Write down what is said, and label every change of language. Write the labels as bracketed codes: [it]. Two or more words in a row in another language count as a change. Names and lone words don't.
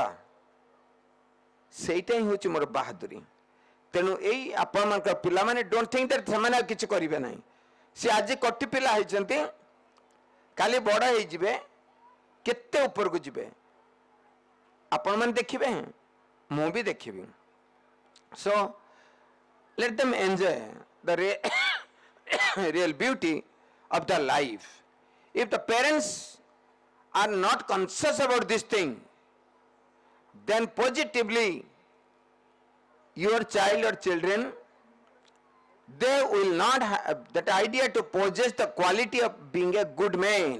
[or] ସେଇଟା ହିଁ ହେଉଛି ମୋର ବାହାଦୁରୀ। ତେଣୁ ଏଇ ଆପଣମାନଙ୍କର ପିଲାମାନେ [en] don't think that [or] ସେମାନେ ଆଉ କିଛି କରିବେ ନାହିଁ। ସେ ଆଜି କୋଟି ପିଲା ହେଇଛନ୍ତି, କାଲି ବଡ଼ ହେଇଯିବେ, କେତେ ଉପରକୁ ଯିବେ ଆପଣମାନେ ଦେଖିବେ, ମୁଁ ବି ଦେଖିବି। [en] So let them enjoy the real beauty of the life. If the parents are not conscious about this thing, then positively your child or children, they will not have that idea to possess the quality of being a good man.